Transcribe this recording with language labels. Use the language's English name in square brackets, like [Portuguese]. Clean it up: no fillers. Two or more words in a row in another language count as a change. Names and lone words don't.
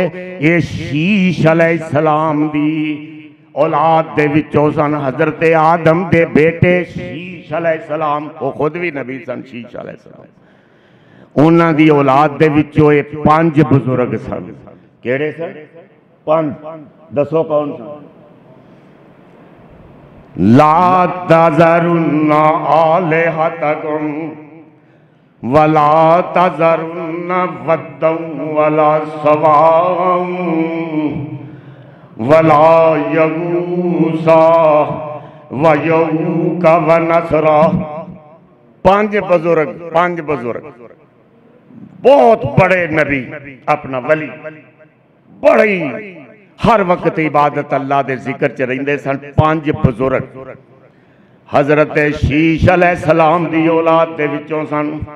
[Punjabi] یہ شیث علیہ السلام دی اولاد دے وچوں سن، حضرت آدم دے بیٹے شیث علیہ السلام، وہ خود بھی نبی سن شیث علیہ السلام. اوہناں دی اولاد دے وچوں یہ 5 بزرگ سن. کیڑے سن؟ 5۔ دسو کون سن? [Arabic] لا تذرن آلهتكم ولا تذرن ودا ولا سواعا ولا يغوث ويعوق ونسرا. [Punjabi] 5 بزرگ، 5 بزرگ، بہت بڑے نبی، اپنا ولی، بڑی ہر وقت عبادت اللہ دے ذکر چ رہندے سن. 5 بزرگ حضرت شیث علیہ السلام دی اولاد دے وچوں سن.